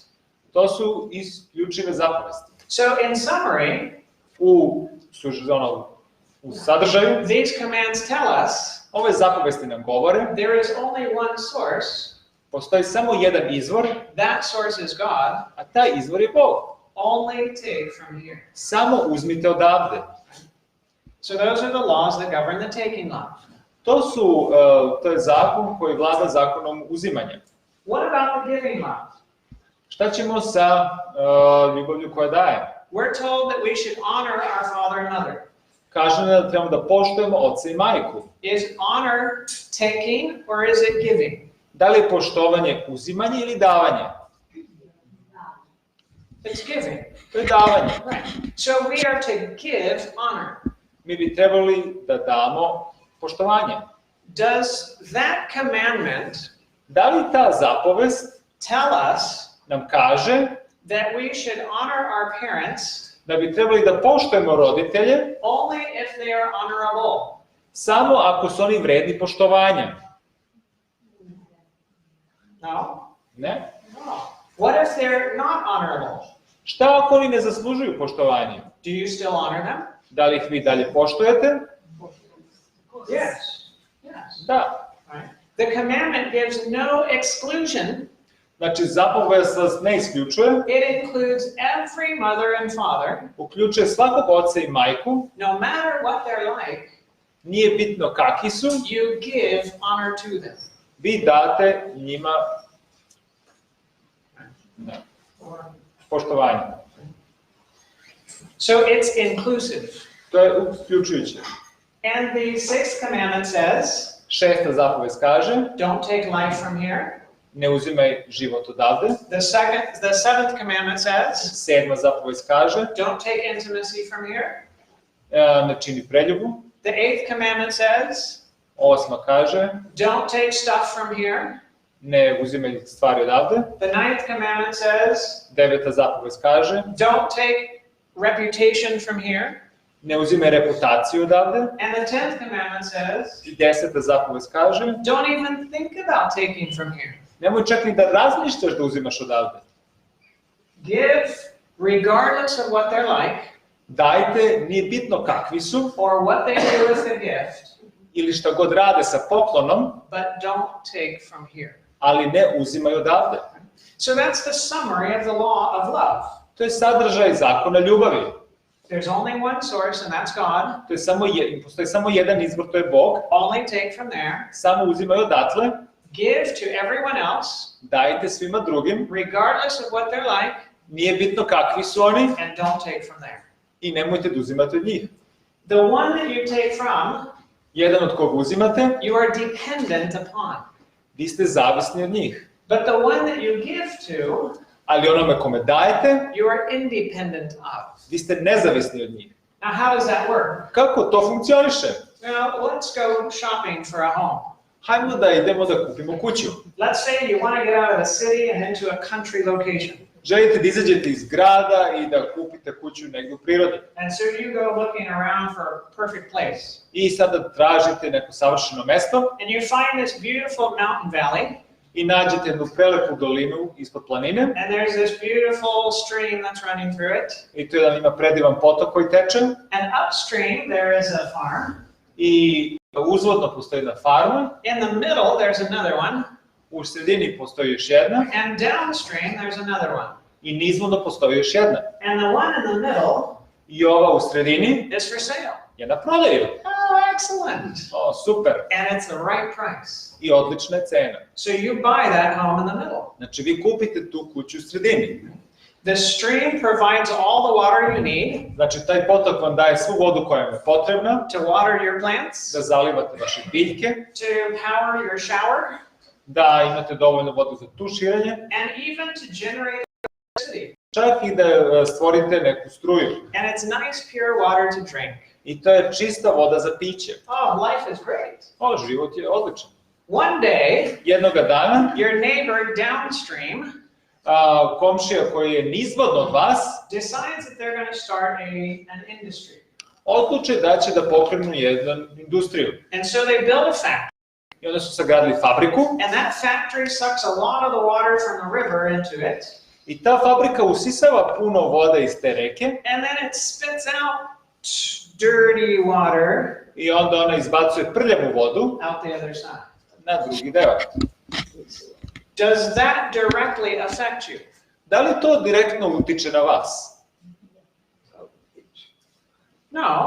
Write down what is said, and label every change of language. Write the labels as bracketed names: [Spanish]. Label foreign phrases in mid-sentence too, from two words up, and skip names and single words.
[Serbian] To su isključive zapovesti. [English] So in summary, [Serbian] U sadržaju, [English] these commands tell us [Serbian] ove zapovesti nam govore, [English] there is only one source. [Serbian] postoji samo jedan izvor, [English] That source is God. [Serbian] a taj izvor je Bog. [English] Only take from here. [Serbian] Samo uzmite odavde. [English] So those are the laws that govern the taking law. [Serbian] To je zakon koji vlada zakonom uzimanja. [English] What about the giving law? [Serbian] Šta ćemo sa ljubavlju koja daje? [English] We're told that we should honor our father and mother. [Serbian] Kaže nam da trebamo da poštujemo oca i majku. [English] Is honor taking or is it giving? [Serbian] Da li je poštovanje uzimanje ili davanje? [English] It's giving. [Serbian] To je davanje. [English] Right. So we are to give honor. [Serbian] Mi bi trebali da damo poštovanje. [English] Does that commandment [Serbian] Da li ta zapovest [English] tell us [Serbian] nam kaže [English] that we should honor our parents [Serbian] da bi trebali da poštujemo roditelje [English] only if they are honorable? [Serbian] samo ako su oni vredni poštovanja? [English] No? [Serbian] Ne? [English] No. What if they're not honorable? [Serbian] Šta ako oni ne zaslužuju poštovanje? [English] Do you still honor them? [Serbian] Da li ih vi dalje poštujete? [English] Yes. Yes. [Serbian] Da. [English] Right. The commandment gives no exclusion. [Serbian] Znači, zapovest vas ne isključuje, [English] It includes every mother and father, [Serbian] uključuje svakog oca i majku, [English] no matter what they're like. [Serbian] nije bitno kakvi su, [English] You give honor to them. [Serbian] vi date njima poštovanje. [English] So it's inclusive. [Serbian] To je uključujuće. [English] And the sixth commandment says, [Serbian] Šesta zapovest kaže, [English] don't take life from here. [Serbian] ne uzimaj život odavde. [English] The seventh commandment says, [Serbian] Sedma zapovest kaže, [English] don't take intimacy from here. [Serbian] ne čini preljubu. [English] The eighth commandment says, [Serbian] Osma kaže, [English] don't take stuff from here. [Serbian] ne uzimaj stvari odavde. [English] The ninth commandment says, [Serbian] Deveta zapovest kaže, [English] don't take reputation from here. [Serbian] ne uzimaj reputaciju odavde. [English] And the 10th commandment says, [Serbian] I deseta zapovest kaže, [English] don't even think about taking from here. [Serbian] nemoj čak ni da razmišljaš da uzimaš odavde. [English] Give regardless of what they're like [Serbian] Dajte, nije bitno kakvi su [English] or what they do with the gift, [Serbian] ili šta god rade sa poklonom, [English] but don't take from here. [Serbian] ali ne uzimaj odavde. [English] So that's the summary of the law of love. [Serbian] To je sadržaj zakona ljubavi. [English] There's only one source and that's God. [Serbian] Postoji samo jedan izvor, to je Bog. [English] Only take from there. [Serbian] Samo uzimaj odatle. [English] Give to everyone else, [Serbian] Dajte svima drugim. [English] regardless of what they're like, [Serbian] Nije bitno kakvi su oni [English] and don't take from there. [Serbian] i nemojte da uzimate od njih. [English] The one that you take from, [Serbian] Jedan od kog uzimate, [English] you are dependent upon. [Serbian] vi ste zavisni od njih. [English] But the one that you give to, [Serbian] Ali onome kome dajete, [English] you are independent of. [Serbian] vi ste nezavisni od njih. [English] Now, how does that work? [Serbian] Kako to funkcioniše? [English] Now, let's go shopping for a home. [Serbian] Hajmo da idemo da kupimo kuću. [English] Let's say you want to get out of the city and into a country location. [Serbian] Želite da izađete iz grada i da kupite kuću negdje u prirodi. [English] And so you go looking around for a perfect place. [Serbian] I sada tražite neko savršeno mesto. [English] And you find this beautiful mountain valley. [Serbian] I nađete jednu prelepu dolinu ispod planine. [English] And there's this beautiful stream that's running through it. [Serbian] I tu ima predivan potok koji teče. [English] And upstream there is a farm. [Serbian] I uzvodno postoji jedna farma. [English] In the middle there's another one. [Serbian] U sredini postoji još jedna. [English] And downstream there's another one. [Serbian] I nizvodno postoji još jedna. [English] And the one in the middle [Serbian] I ova u sredini [English] is for sale. [Serbian] Je na prodaju. [English] Oh, excellent. [Serbian] O, super. [English] And it's the right price. [Serbian] I odlična je cena. [English] So you buy that home in the middle. [Serbian] Znači vi kupite tu kuću u sredini. [English] The stream provides all the water you need. [Serbian] Znači taj potok vam daje svu vodu koja vam je potrebna. [English] To water your plants. [Serbian] Da zalivate vaše biljke. [English] To power your shower. [Serbian] Da imate dovoljno vodu za tuširanje. [English] And even to generate electricity. [Serbian] Čak i da stvorite neku struju. [English] And it's nice pure water to drink. [Serbian] I to je čista voda za piće. [English] Oh, life is great. [Serbian] O, život je odličan. [English] One day, [Serbian] jednoga dana, [English] your neighbor downstream [Serbian] komšija koji je nizvodno od vas [English] decides that they're going to start an industry. [Serbian] Odluče da će da pokrenu jednu industriju. [English] And so they build a factory. [Serbian] I onda su sagradili fabriku. [English] And that factory sucks a lot of the water from the river into it. [Serbian] I ta fabrika usisava puno vode iz te reke. [English] And then it spits out dirty water. [Serbian] I onda ona izbacuje prljavu vodu [English] out the other side. [Serbian] Na drugi deo. [English] Does that directly affect you? [Serbian] Da li to direktno utiče na vas? [English] No.